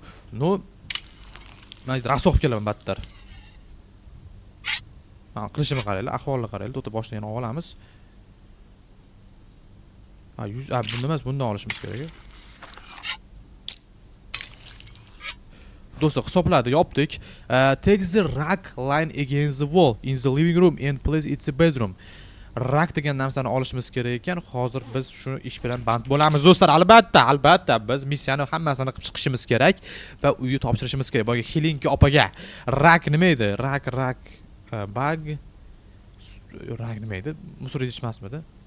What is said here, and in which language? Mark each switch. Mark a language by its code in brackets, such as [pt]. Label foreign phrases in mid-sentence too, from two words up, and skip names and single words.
[uz] Men raso olib kelaman battar. Qilishimni qaranglar, ahvolni qaranglar. To'xta, boshdan yana olamiz. Bunda emas, bundan olishimiz kerak. Do'stlar, hisobladi, yopdik. [en] Take the rack line against the wall in the living room and place it the bedroom. [uz] Rack degan narsani olishimiz kerak ekan. Hozir biz shu ish bilan band bo'lamiz do'stlar. Albatta biz missiyani hammasini qilib chiqishimiz kerak va uyni topshirishimiz kerak. Boyga Helinki opaga. Rack nima edi? [en] Rack bag. [uz] Rack nima edi? Musor idishmasmidi?